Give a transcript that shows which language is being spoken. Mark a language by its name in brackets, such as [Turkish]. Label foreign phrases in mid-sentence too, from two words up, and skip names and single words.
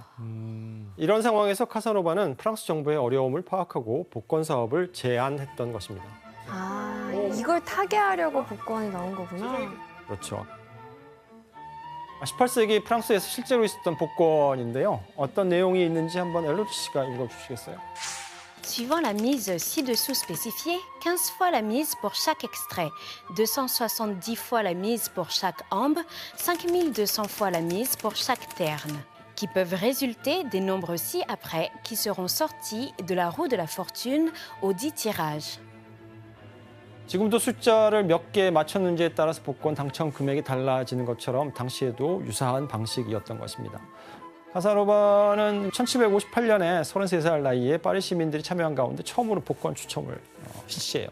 [Korean] 이런 상황에서 카사노바는 프랑스 정부의 어려움을 파악하고 복권 사업을 제안했던 것입니다. 아, 이걸 타개하려고 복권이 나온 거구나. 그렇죠. 18세기 프랑스에서 실제로 있었던 복권인데요. 어떤 내용이 있는지 한번 엘로디 씨가 읽어주시겠어요? [French] Suivant la mise ci-dessous spécifiée, 15 fois la mise pour chaque extrait, 270 fois la mise pour chaque ambre, 5200 fois la mise pour chaque terne, qui peuvent résulter des nombres ci-après qui seront sortis de la roue de la fortune au dit tirage. [Korean] 지금도 숫자를 몇 개 맞췄는지에 따라서 복권 당첨 금액이 달라지는 것처럼 당시에도 유사한 방식이었던 것입니다. 카사노바는 1758년에 33살 나이에 파리 시민들이 참여한 가운데 처음으로 복권 추첨을 실시해요.